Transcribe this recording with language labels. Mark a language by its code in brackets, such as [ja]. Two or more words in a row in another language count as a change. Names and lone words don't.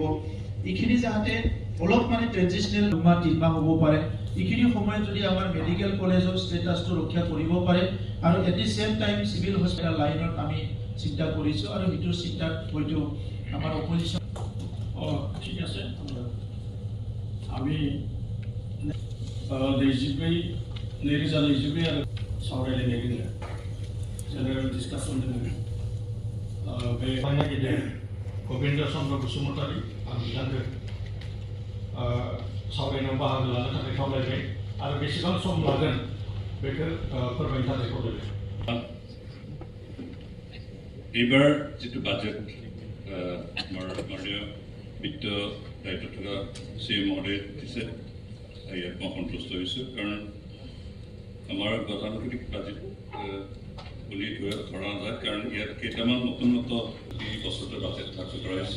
[as] এইখিনি যাতে অলপ মানে ট্ৰেডিশ্যনেল 2 মাহ 3 মাহ হ'ব পাৰে, এইখিনি সময়ত যদি আমাৰ মেডিকেল কলেজৰ ষ্টেটাছটো ৰক্ষা কৰিব পাৰে আৰু [en] at the same time civil hospital line [as] আমি চিন্তা কৰিছোঁ আৰু সেইটো চিন্তাত হয়তো আমাৰ অপজিশ্যন ঠিক আছে। [brx] আমি DGP नैरोजा 22 आरो सावरायलायनो नागिरदों [en] general discussion [brx] दोङो बे नागिरदों गबिन्द चन्द्र बसुमतारी आं बिथांखौ सावरायनायाव बाहागो लानो थाखाय खावलायबाय आरो बेसेबां सम लागोन बेखौ फोरमायनो थाखाय खावलायबाय। [as] এইবাৰ যিটো বাজেট আমাৰ মাননীয় বিত্ত দায়িত্ব থকা CM মহোদয়ে দিছে, ইয়াত মই সন্তুষ্ট হৈছোঁ। কাৰণ আমাৰ গতানুগতিক বাজেট বুলি ধৰা নাযায়, কাৰণ ইয়াত কেইটামান নতুন এই বছৰতে বাজেট ধাৰ্য কৰা হৈছে।